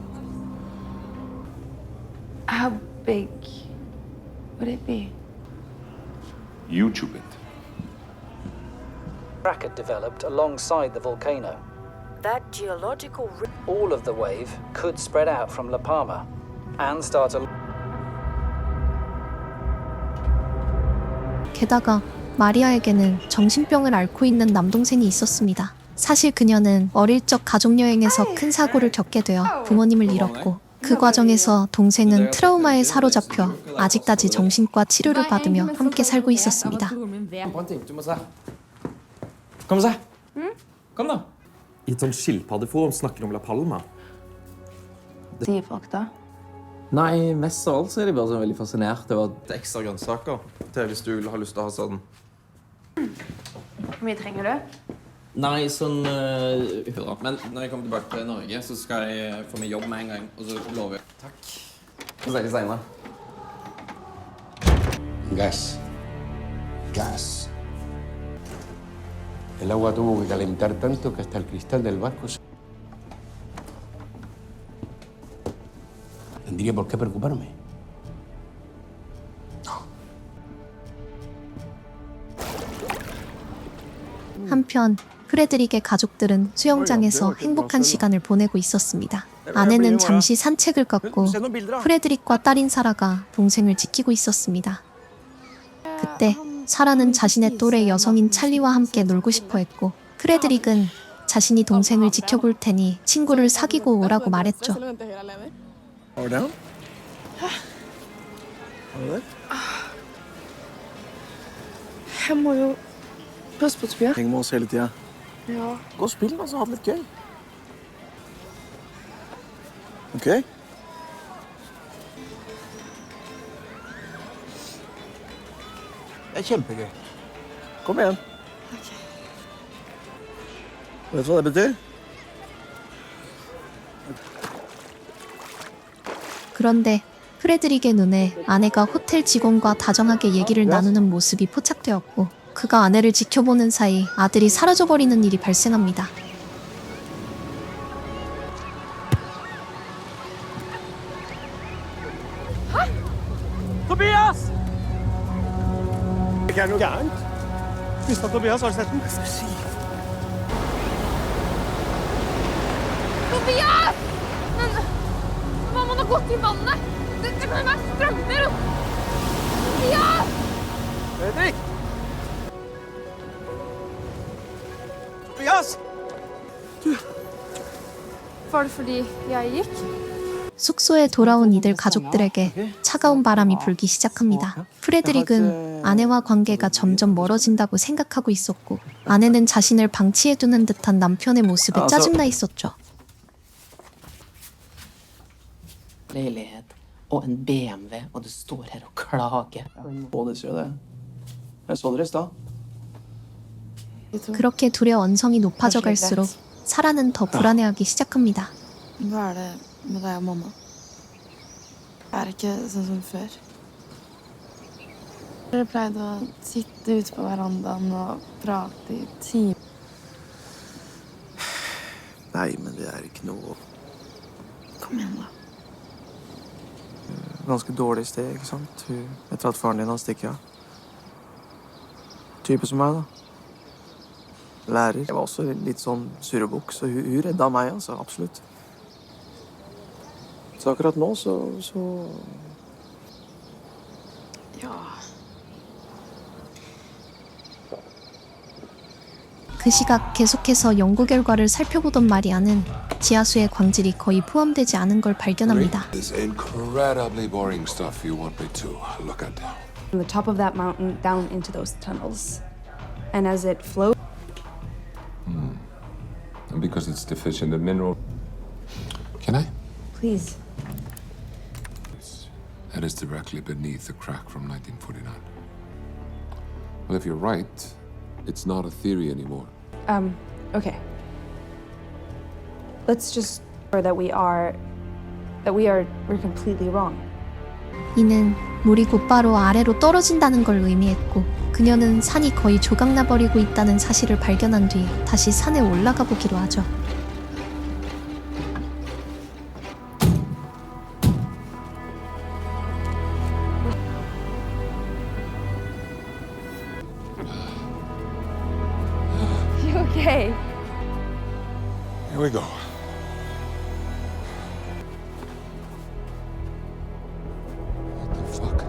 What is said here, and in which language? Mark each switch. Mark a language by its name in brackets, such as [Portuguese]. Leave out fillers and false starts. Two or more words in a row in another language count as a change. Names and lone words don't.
[English] How big would it be? YouTube it. Crack had developed alongside the volcano. That geological All of the wave could spread out from La Palma and start a... [Korean] 게다가 마리아에게는 정신병을 앓고 있는 남동생이 있었습니다. 사실 그녀는 어릴 적 가족여행에서 큰 사고를 겪게 되어 부모님을 잃었고 그 과정에서 동생은 트라우마에 사로잡혀 아직까지 정신과 치료를 받으며 함께 살고 있었습니다. [Norwegian] Kom og se. Kom da. I et sånt skilpaddeforum snakker om La Palma. Sier folk da? Nei, mest av alt så er de bare sånn veldig fascinert over ekstra grønnsaker til hvis du har lyst til å ha sånn. Hvor mye trenger du? Nei, sånn da. Men når jeg kommer tilbake til Norge, så skal jeg få meg jobb med en gang. Og så lover jeg. Takk. Så snakkes senere. [Spanish] Gas. Gas. El agua tuvo que calentar tanto que hasta el cristal del barco se... ¿Tendría por qué preocuparme? [Korean] 한편 프레드릭의 가족들은 수영장에서 행복한 시간을 보내고 있었습니다. 아내는 잠시 산책을 걷고 프레드릭과 딸인 사라가 동생을 지키고 있었습니다. 그때 사라는 자신의 또래 여성인 찰리와 함께 놀고 싶어 했고 프레드릭은 자신이 동생을 지켜볼 테니 친구를 사귀고 오라고 말했죠. [Norwegian] Jeg må jo passe på Tobias. Heng med oss hele tida. Ja. Gå og spill, da, så ha det litt gøy. OK? Det er kjempegøy. Kom igjen. Vet du hva det betyr? [Korean] 그런데 프레드릭의 눈에 아내가 호텔 직원과 다정하게 얘기를 나누는 모습이 포착되었고 그가 아내를 지켜보는 사이 아들이 사라져버리는 일이 발생합니다. [Norwegian] Tobias! Det er noe gærent. Visste at Tobias har sett den. Tobias! Men hva må ha gått i vannet? Det kan jo være strømmer og... Tobias! Fredrik! Tobias! Var det fordi jeg gikk? [Korean] 숙소에 돌아온 이들 가족들에게 차가운 바람이 불기 시작합니다. 프레드릭은 아내와 관계가 점점 멀어진다고 생각하고 있었고 아내는 자신을 방치해두는 듯한 남편의 모습에 짜증나 있었죠. [Norwegian] Leilighet og en BMW, og du står her og klager. Både sier det. Jeg så dere i stad. [Korean] 그렇게 둘의 언성이 높아져 갈수록 사라는 더 불안해하기 시작합니다. [Norwegian] Hva det med deg og mamma? Er det ikke sånn som før? Dere pleide å sitte ute på verandaen og prate i timer. Nei, men det er ikke noe Kom igjen, da. ganske dårlig sted, ikke sant? Etter at faren din har stikket av. Type som meg, da. Lærer. Jeg var også litt sånn surrebukk, så hun redda meg, altså. Absolutt. Så akkurat nå, så... Ja. [Korean] 그 시각 계속해서 연구 결과를 살펴보던 마리아는 지하수의 광질이 거의 포함되지 않은 걸 발견합니다. [English] This incredibly boring stuff you want me to look at. From the top of that mountain down into those tunnels. And as it flows... And because it's deficient in mineral... Can I? Please. That is directly beneath the crack from 1949. Well, if you're right, it's not a theory anymore. Okay. Let's just that we're completely wrong. [Korean] 이는 물이 곧바로 아래로 떨어진다는 걸 의미했고 그녀는 산이 거의 조각나버리고 있다는 사실을 발견한 뒤 다시 산에 올라가 보기로 하죠. [English] You okay? Here we go. What the fuck?